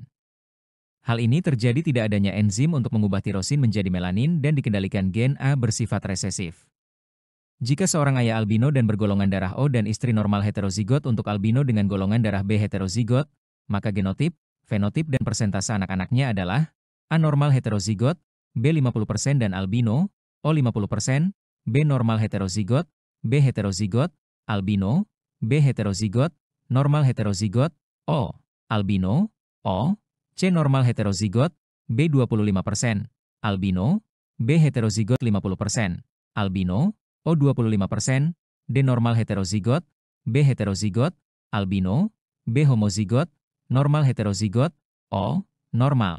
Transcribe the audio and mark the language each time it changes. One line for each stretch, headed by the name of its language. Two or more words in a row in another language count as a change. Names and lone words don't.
Indonesian: Hal ini terjadi tidak adanya enzim untuk mengubah tirosin menjadi melanin dan dikendalikan gen A bersifat resesif. Jika seorang ayah albino dan bergolongan darah O dan istri normal heterozigot untuk albino dengan golongan darah B heterozigot, maka genotip, fenotip dan persentase anak-anaknya adalah: A normal heterozigot, B 50% dan albino, O 50%, B normal heterozigot, B heterozigot, albino, B heterozigot, normal heterozigot, O, albino, O, C normal heterozigot, B 25%, albino, B heterozigot 50%, albino, O 25%, D normal heterozigot, B heterozigot, albino, B homozigot, normal heterozigot, O, normal.